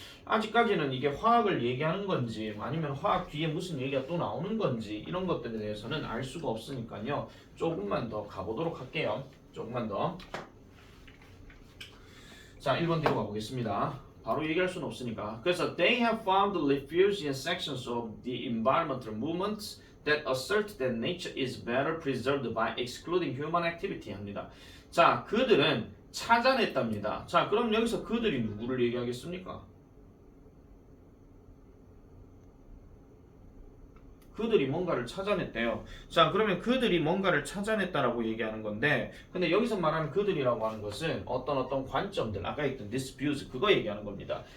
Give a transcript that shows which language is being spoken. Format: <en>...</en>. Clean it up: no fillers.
<ko>아직까지는 이게 화학을 얘기하는 건지 아니면 화학 뒤에 무슨 얘기가 또 나오는 건지 이런 것들에 대해서는 알 수가 없으니까요. 조금만 더 가보도록 할게요. 조금만 더. 자, 1번 뒤로 가보겠습니다. 바로 얘기할 수는 없으니까. 그래서</ko> <en>they have found the refuge in sections of the environmental movements that assert that nature is better preserved by excluding human activity 합니다.</en> <ko>자, 그들은 찾아냈답니다. 자, 그럼 여기서 그들이 누구를 얘기하겠습니까? 그들이 뭔가를 찾아냈대요. 자, 그러면 그들이 뭔가를 찾아냈다라고 얘기하는 건데, 근데 여기서 말하는 그들이라고 하는 것은 어떤 관점들, 아까 있던 disputes 그거 얘기하는 겁니다.</ko>